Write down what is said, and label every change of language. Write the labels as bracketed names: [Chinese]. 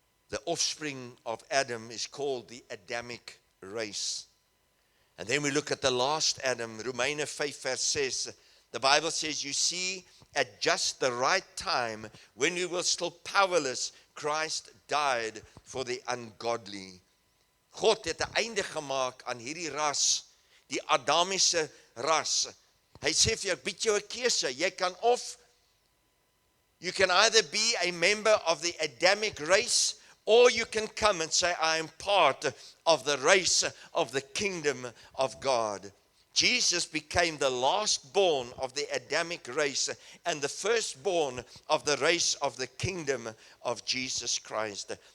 [English] The offspring of Adam is called the Adamic race. And then we look at the last Adam, Romeine 5 verse 6. The Bible says, "You see, at just the right time, when we were still powerless, Christ died for the ungodly." [Afrikaans] God het 'n einde gemaak aan hierdie ras, die Adamiese ras. Hy sê vir jou, ek bied jou 'n keuse. [English] You can either be a member of the Adamic race, or you can come and say, I am part of the race of the kingdom of God. Jesus became the last born of the Adamic race and the firstborn of the race of the kingdom of Jesus Christ.